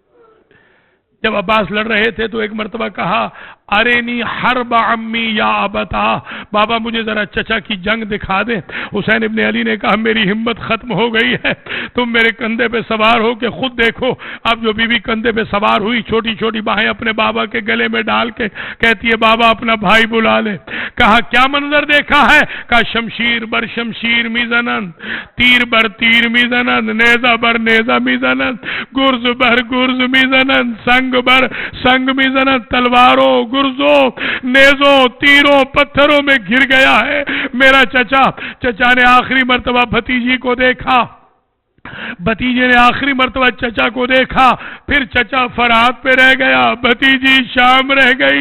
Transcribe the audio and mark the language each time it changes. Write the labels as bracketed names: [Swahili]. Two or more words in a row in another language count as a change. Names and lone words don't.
[Urdu] جب عباس لڑ رہے تھے تو ایک مرتبہ کہا [Arabic] ارینی حرب عمی یا ابتا، [Urdu] بابا مجھے ذرا چچا کی جنگ دکھا دے. حسین ابن علی نے کہا میری ہمت ختم ہو گئی ہے، تم میرے کندھے پہ سوار ہو کے خود دیکھو. اب جو بی بی کندھے پہ سوار ہوئی، چھوٹی چھوٹی باہیں اپنے بابا کے گلے میں ڈال کے کہتی ہے بابا اپنا بھائی بلا لے. کہا کیا منظر دیکھا ہے؟ [Persian] کہا شمشیر بر شمشیر میزنند، تیر بر تیر میزنند، نیزہ بر نیزہ میزنند، گرز بر گرز میزنند، سنگ بر سنگ میزنند. [Urdu] تلواروں، گرزوں، نیزوں، تیروں، پتھروں میں گر گیا ہے میرا چچا. چچا نے آخری مرتبہ بھتیجی کو دیکھا، بھتیجے نے آخری مرتبہ چچا کو دیکھا، پھر چچا فرات پہ رہ گیا، بھتیجی شام رہ گئی.